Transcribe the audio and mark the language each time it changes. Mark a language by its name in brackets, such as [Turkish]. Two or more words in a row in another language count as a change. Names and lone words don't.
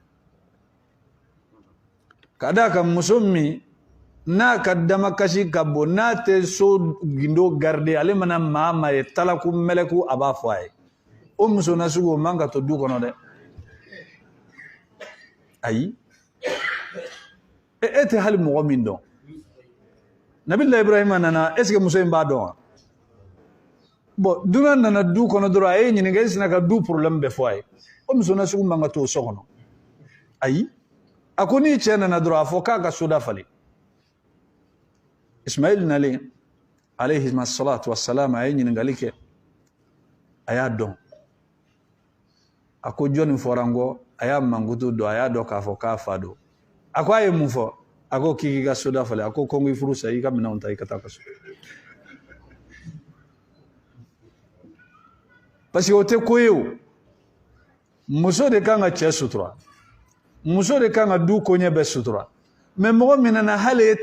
[Bambara] ka d'a kan muso min n'a ka damakasi ka bon n'a tɛ so gindo garder ale mana maa ye talaku mɛlɛku a b'a fɔ a ye o muso nasugu o man ka to du kɔnɔ dɛ ayi e tɛ hali mɔgɔ min dɔn Nabila Ibrahima nana [French] est ce que [Bambara] muso in b'a dɔn wa bon dunan nana du kɔnɔ dɔrɔn a ye ɲininka e sina ka du problème bɛɛ fɔ a ye o muso nasugu man ka to so kɔnɔ ayi a ko ni cɛ nana dɔrɔn a fɔ k'a ka soda falen Ismail nalen [Arabic] alayhi salatu wassalam [Bambara] a ye ɲininkali kɛ a y'a dɔn a ko jɔnni fɔra n kɔ a y'a mankutu dɔn a y'a dɔn k'a fɔ k'a fa don a ko a ye mun fɔ a ko k'i ka soda falen a ko ko n k'i furu sa i ka minɛnw ta i ka taa ka so [French] parce que [Bambara] o tɛ ko ye o muso de kan ka cɛ sutura muso de kan ka du koɲɛ bɛɛ sutura mais mɔgɔ min nana hali e